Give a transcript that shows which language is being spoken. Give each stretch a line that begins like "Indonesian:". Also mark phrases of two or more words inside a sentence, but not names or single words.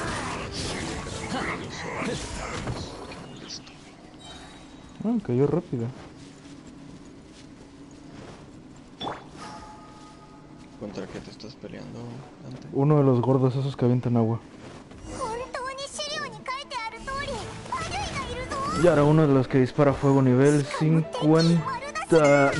Spanish: Qué molesto. Ah, cayó rápido. ¿Contra qué te estás peleando, Dante? Uno de los gordos esos que avientan agua.
Japanese: 本当に資料に書いてある通り悪意がいるぞ。
Spanish: Y ahora uno de los que dispara fuego nivel 50...